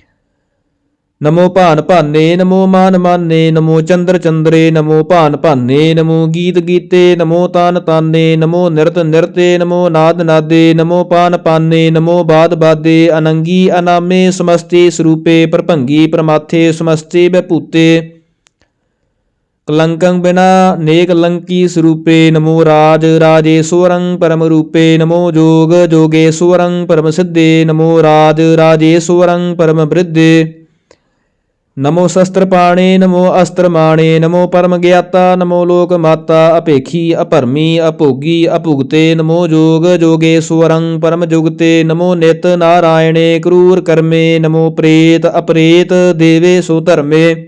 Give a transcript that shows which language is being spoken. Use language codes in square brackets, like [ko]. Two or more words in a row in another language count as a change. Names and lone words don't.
[bra] ਨਮੋ ਭਾਨ ਭਾਨੇ ਨਮੋ ਮਾਨ ਮਾਨੇ ਨਮੋ ਚੰਦਰ ਚੰਦਰੇ ਨਮੋ ਭਾਨ ਭਾਨੇ ਨਮੋ ਗੀਤ ਗੀਤੇ ਨਮੋ ਤਾਨ ਤਾਨੇ ਨਮੋ ਨਿਰਤ ਨਿਰਤੇ ਨਮੋ ਨਾਦ ਨਾਦੇ ਨਮੋ ਪਾਨ ਪਾਨੇ ਨਮੋ ਬਾਦ ਬਾਦੇ। ਅਨੰਗੀ ਅਨਾਮੇ ਸਮਸਤੀ ਸਰੂਪੇ ਪ੍ਰਭੰਗੀ ਪ੍ਰਮਾਥੇ ਸਮਸਤੀ ਵਿਭੂਤੇ। कलंकं बिना नेक लंकी स्वरूपे नमो राज राजेश्वरं परम रूपे नमो जोग जोगेश्वरं परम सिद्धे नमो राज राजेश्वरं परम वृद्धे नमो शस्त्रपाणे नमो अस्त्रमाणे नमो परम ज्ञाता नमो लोक माता अपेखी अपर्मी अभोगी अभुगते नमो जोग जोगेश्वरं परम जुगते नमो नित नारायणे क्रूर कर्मे नमो प्रेत अपरेत देवे सो धर्मे